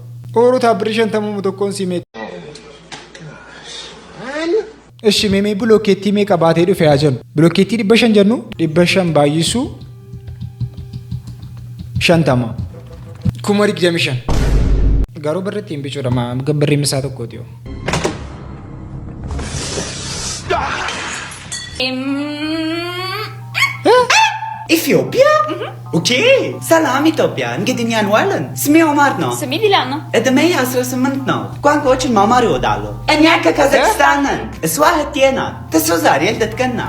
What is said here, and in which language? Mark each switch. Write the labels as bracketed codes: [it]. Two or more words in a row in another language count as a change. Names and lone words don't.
[om] Oroota birrii 50 moo tokkoon sii meeqa? Ishi meemee bilookeettii meeqa baatee dhufe haa jennu? Bilookeettii 500 jennu? 500 baay'isuu 50. Kuma 25. Garuu birritti hin bicuudha maa birrii misaa tokkooti yoo. [am] ኢትዮጵያ ኦኬ ሰላም ኢትዮጵያ እንግዲህ እኛን ዋለን ስሜ ኦማር ነው ስሜ ዲላና እድሜ 18 ነው ቋንቋዎችን መማር እወዳለሁ እኛ ከካዛክስታን ነን እሷ እህቴ ናት እሱ ዛሬ ልደት ነው